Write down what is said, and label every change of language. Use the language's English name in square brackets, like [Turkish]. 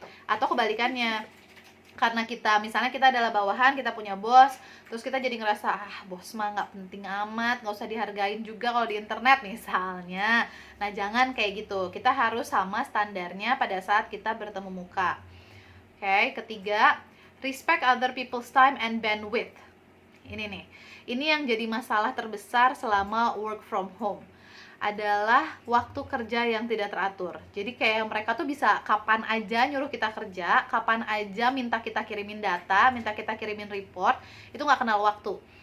[Indonesian] Atau kebalikannya, karena misalnya kita adalah bawahan, kita punya bos, terus kita jadi ngerasa bos mah nggak penting amat, nggak usah dihargain juga kalau di internet misalnya. Nah, jangan kayak gitu. Kita harus sama standarnya pada saat kita bertemu muka. Oke, ketiga, [English] respect other people's time and bandwidth. [Indonesian] Ini yang jadi masalah terbesar selama work from home adalah waktu kerja yang tidak teratur. Jadi kayak mereka tuh bisa kapan aja nyuruh kita kerja, kapan aja minta kita kirimin data, minta kita kirimin report, itu nggak kenal waktu.